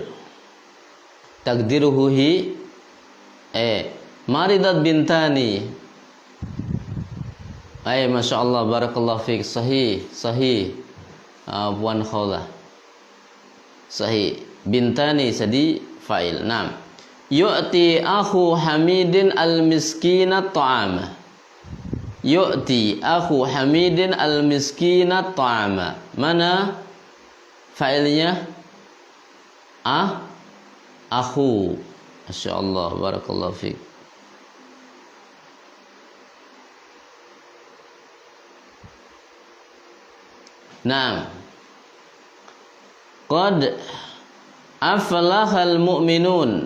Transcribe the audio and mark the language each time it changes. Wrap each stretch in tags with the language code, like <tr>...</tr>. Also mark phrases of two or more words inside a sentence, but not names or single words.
<ar>تقديره هي مريضة بنتاني. ما شاء الله، بارك الله فيك. Sahih. Puan Khawlah. صحيح. بنتاني سادّ فاعل. Naam. يعطي أخو حامد المسكين طعاما. يعطي أخو حامد المسكين طعاما.</ar> <ms>Mana fa'ilnya?</ms> <ar>Akhu. ما شاء الله، بارك الله فيك. Nah, قد أفلح المؤمنون.</ar>